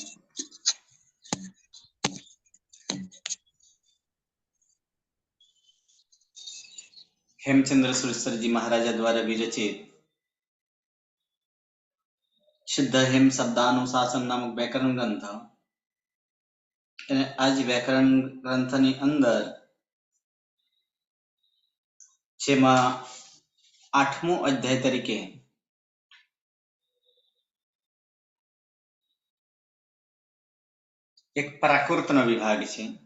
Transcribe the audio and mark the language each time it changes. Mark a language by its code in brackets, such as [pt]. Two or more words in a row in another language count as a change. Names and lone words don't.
[hi] हेमचंद्र सुरेश्वर जी महाराजा द्वारा विरचित शुद्ध हेम शब्दानुशासन नामक व्याकरण ग्रंथ [gu] અને આજ વ્યાકરણ ગ્રંથની અંદર જેમાં 8મો અધ્યાય તરીકે એક પ્રાકૃતનો વિભાગ છે